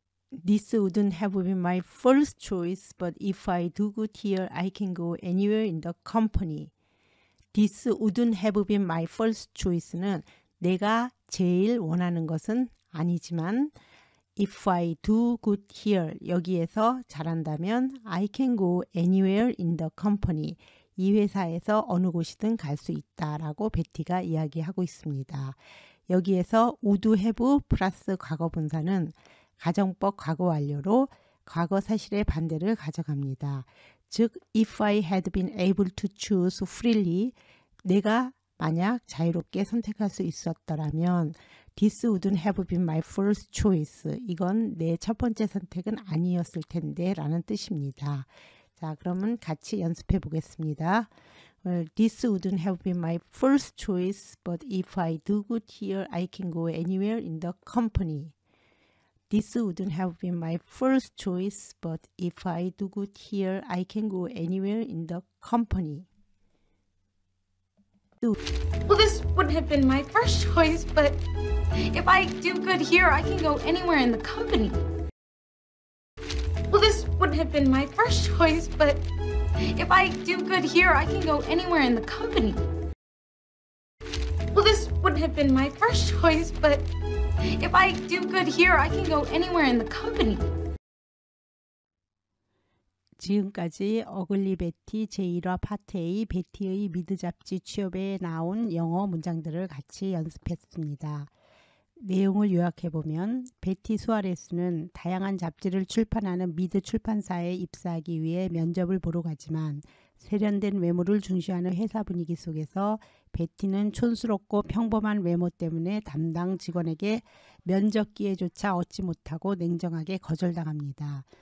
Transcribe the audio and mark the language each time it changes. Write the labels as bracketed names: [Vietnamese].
[English] This wouldn't have been my first choice, but if I do good here, I can go anywhere in the company. This wouldn't have been my first choice는 [Korean] 내가 제일 원하는 것은 아니지만 [English] If I do good here, [Korean] 여기에서 잘한다면 [English] I can go anywhere in the company. [Korean] 이 회사에서 어느 곳이든 갈 수 있다라고 베티가 이야기하고 있습니다. 여기에서 would have 플러스 과거 분사는 가정법 과거 완료로 과거 사실의 반대를 가져갑니다. 즉, [English] if I had been able to choose freely, [Korean] 내가 만약 자유롭게 선택할 수 있었더라면 [English] this wouldn't have been my first choice. [Korean] 이건 내 첫 번째 선택은 아니었을 텐데 라는 뜻입니다. 자, 그러면 같이 연습해 보겠습니다. [English] Well, this wouldn't have been my first choice, but if I do good here, I can go anywhere in the company. This wouldn't have been my first choice, but if I do good here, I can go anywhere in the company. Well, this wouldn't have been my first choice, but if I do good here, I can go anywhere in the company. Well, this wouldn't have been my first choice, but if I do good here, I can go anywhere in the company. Well, this wouldn't have been my first choice, but if I do good here, I can go anywhere in the company. [Korean] 지금까지 어글리 베티 제1화 파트 A 베티의 미드 잡지 취업에 나온 영어 문장들을 같이 연습했습니다. 내용을 요약해보면 베티 수아레스는 다양한 잡지를 출판하는 미드 출판사에 입사하기 위해 면접을 보러 가지만 세련된 외모를 중시하는 회사 분위기 속에서 베티는 촌스럽고 평범한 외모 때문에 담당 직원에게 면접 기회조차 얻지 못하고 냉정하게 거절당합니다.